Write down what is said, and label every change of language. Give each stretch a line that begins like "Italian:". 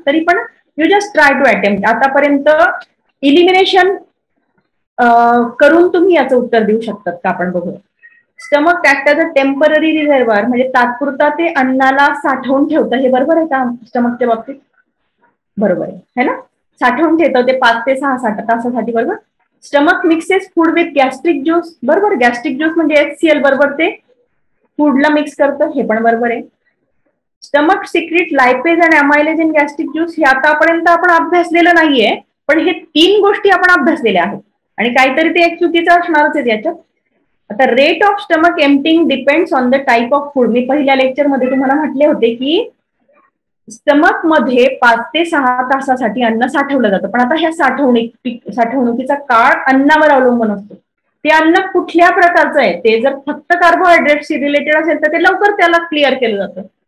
Marathi: तरी पण
English: You just try to attempt.
Marathi: आतापर्यंत इलिमिनेशन करून तुम्ही याचं उत्तर देऊ शकतात का आपण बघू.
English: stomach act as a temporary reservoir,
Marathi: म्हणजे तात्पुरता ते अन्नाला साठवून ठेवतं. हे बरोबर आहे का स्टमकच्या बाबतीत? बरोबर आहे ना. साठवून ठेवतं ते 5 ते 6 तासासाठी. बरोबर.
English: Stomach mixes food with gastric juice.
Marathi: बरोबर. गॅस्ट्रिक ज्यूस म्हणजे HCl बरोबर ते फूडला मिक्स करतं. हे पण बरोबर आहे.
English: stomach secrete lipase आणि amylase in gastric juice
Marathi: हे आतापर्यंत आपण अभ्यासलेलं नाहीये, पण हे 3 गोष्टी आपण अभ्यासलेल्या आहेत आणि काहीतरी ते एक चुकीचं असणारच आहे याच्यात.
English: आता rate of stomach emptying depends on the type of food.
Marathi: मी पहिल्या लेक्चरमध्ये तुम्हाला म्हटले होते की स्टमक मध्ये 5 ते 6 तासासाठी अन्न साठवलं जातं, पण आता ह्या साठवणुकीचा काळ अन्नावर अवलंबून असतो. ते अन्न कुठल्या प्रकारचं आहे, ते जर फक्त कार्बोहायड्रेटशी रिलेटेड असेल तर ते लवकर त्याला क्लिअर केलं जातं.